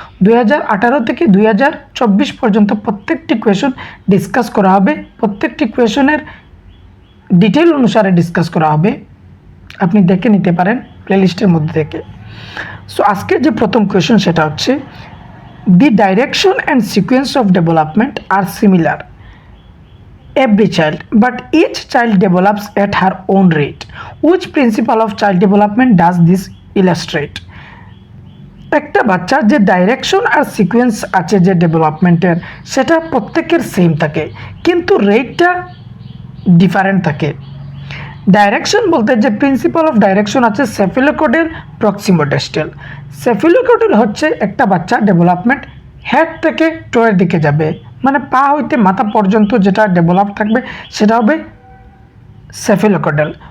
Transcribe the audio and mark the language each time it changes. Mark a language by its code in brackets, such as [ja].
[bn] 2018 থেকে 2024 পর্যন্ত প্রত্যেকটি কোয়েশন ডিসকাস করা হবে, প্রত্যেকটি কোয়েশনের ডিটেল অনুসারে ডিসকাস করা হবে, আপনি দেখে নিতে পারেন প্লেলিস্টের মধ্যে থেকে। সো আজকের যে প্রথম কোয়েশন সেটা হচ্ছে, [en] The direction and sequence of development are similar every child, but each child develops at her own rate. Which principle of child development does this illustrate? [bn] একটা বাচ্চার যে ডাইরেকশন আর সিকোয়েন্স আছে যে ডেভেলপমেন্টের, সেটা প্রত্যেকের সেম থাকে, কিন্তু রেটটা ডিফারেন্ট থাকে। ডাইরেকশন বলতে যে প্রিন্সিপাল অফ ডাইরেকশন আছে সেফিলোকোডাল, প্রক্সিমোডিস্টাল। সেফিলোকোডাল হচ্ছে একটা বাচ্চার ডেভেলপমেন্ট হেড থেকে টোয়ের দিকে যাবে, মানে পা হইতে মাথা পর্যন্ত যেটা ডেভেলপ থাকবে সেটা হবে সেফিলোকোডাল।